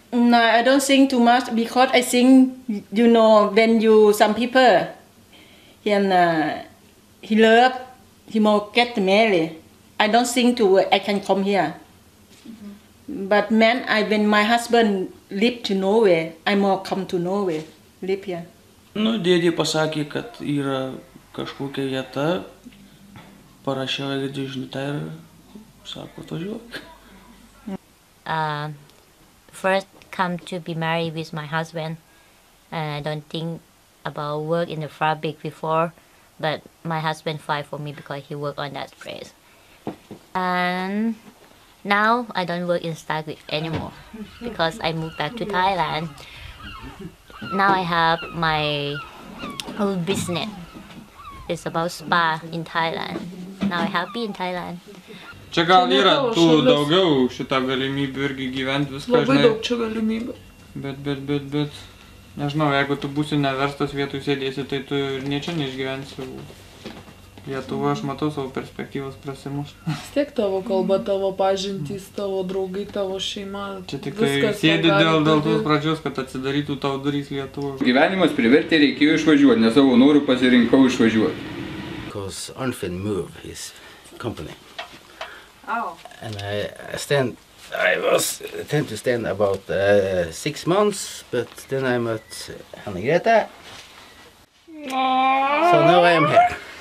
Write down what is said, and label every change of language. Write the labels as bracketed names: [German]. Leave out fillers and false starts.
[English] No, I don't think too much because I think, you know, when some people, he love, he more get married. I don't think I can come here. But when my husband live to Norway, I more come to Norway, live here. [Lithuanian] Nu, dėdė pasakė, kad yra kažkokia vieta, parašiau žinutę ir sako, atvažiuok. [English] First come to be married with my husband. I don't think about work in the fabric before, but my husband fight for me because he worked on that place. And now I don't work in Starkvik anymore because I moved back to Thailand. Now I have my own business. It's about spa in Thailand. Now I'm happy in Thailand. [Lithuanian] Čia gal yra tų daugiau šitą galimybių irgi gyventi viską, žinai. Labai daug čia galimybių. Bet, nežinau, jeigu tu būsi neverstas vietoj sėdėsi, tai tu ir niečia neišgyvensi. Lietuva, aš matau savo perspektyvos prasimuš. Vis tiek tavo kalba, tavo pažintys, tavo draugai, tavo šeima. Čia tik tai sėdi dėl tos pradžios, kad atsidarytų tavo durys Lietuva. Gyvenimas privertė, reikėjo išvažiuoti, nes savo norų pasirinkau išvažiuoti. [English] Because Arnfinn moved his company. Oh. And I was tend to stand about 6 months, but then I met Anna-Greta. So now I am here.